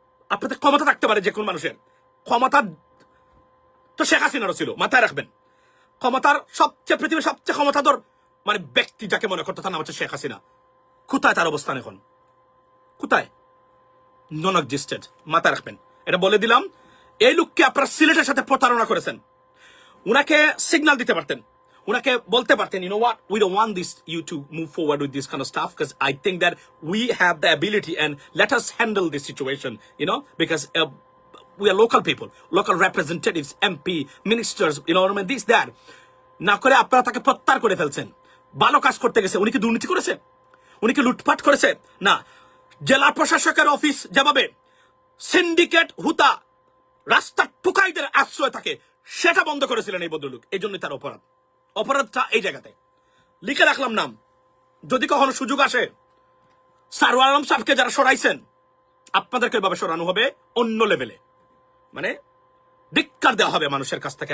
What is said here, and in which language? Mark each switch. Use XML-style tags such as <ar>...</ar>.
<bn>আপনাদের ক্ষমতা থাকতে পারে যে কোন মানুষের, ক্ষমতা তো শেখ হাসিনারও ছিল, মাথায় রাখবেন। ক্ষমতার পৃথিবীর সবচেয়ে ক্ষমতাধর মানে ব্যক্তি যাকে মনে করতো তার নাম হচ্ছে শেখ হাসিনা। কোথায় তার অবস্থান এখন? কোথায়? নন এক্সিস্টেড। মাথায় রাখবেন। এটা বলে দিলাম। এই লোককে আপনারা সিলেটের সাথে প্রতারণা করেছেন। উনাকে সিগন্যাল দিতে পারতেন, উনাকে বলতে পারতেন,</bn> <en>you know what, we don't want you to move forward with this kind of stuff because I think that we have the ability and let us handle this situation, because we are local people, local representatives, MP, ministers, this, that.</en> <bn>না করে আপনারা তাকে প্রত্যাহার করে ফেলছেন। ভালো কাজ করতে গেছে। উনি কি দুর্নীতি করেছে? উনি কি লুটপাট করেছে? না। জেলা প্রশাসকের অফিস যেভাবে সিন্ডিকেট হুতা রাস্তার টুকাইদের আশ্রয় থাকে, সেটা বন্ধ করেছিলেন এই ভদ্রলোক। এই জন্যই তার অপরাধটা এই জায়গাতে। লিখে রাখলাম নাম, যদি কখনো সুযোগ আসে সারওয়ার আলম সাহেবকে যারা সরাইছেন, আপনাদেরকে এভাবে সরানো হবে অন্য লেভেলে, মানে ধিক্কার দেওয়া হবে মানুষের কাছ থেকে।</bn>